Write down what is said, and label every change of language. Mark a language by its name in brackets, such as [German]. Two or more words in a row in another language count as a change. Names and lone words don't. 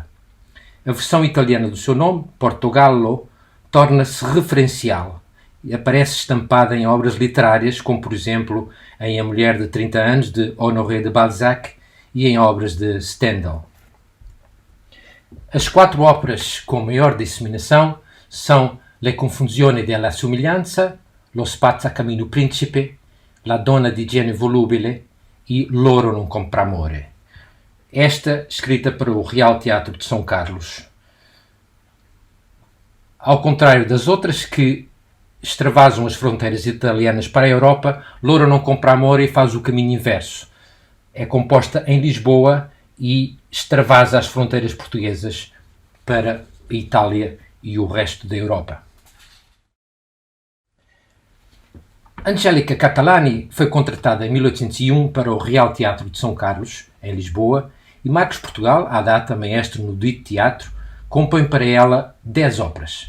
[Portuguese] A versão italiana do seu nome, Portogallo, torna-se referencial e aparece estampada em obras literárias, como por exemplo em A Mulher de 30 Anos, de Honoré de Balzac, e em obras de Stendhal. As 4 óperas com maior disseminação são Le Confusione della Somiglianza, Lo Spazzacamino Principe, La Donna di Genio Volubile e Loro non compra amore. Esta escrita para o Real Teatro de São Carlos. Ao contrário das outras que extravasam as fronteiras italianas para a Europa, Loro non compra amore faz o caminho inverso. É composta em Lisboa e extravasa as fronteiras portuguesas para a Itália e o resto da Europa. Angélica Catalani foi contratada em 1801 para o Real Teatro de São Carlos, em Lisboa, e Marcos Portugal, à data maestro no dito teatro, compõe para ela 10 óperas.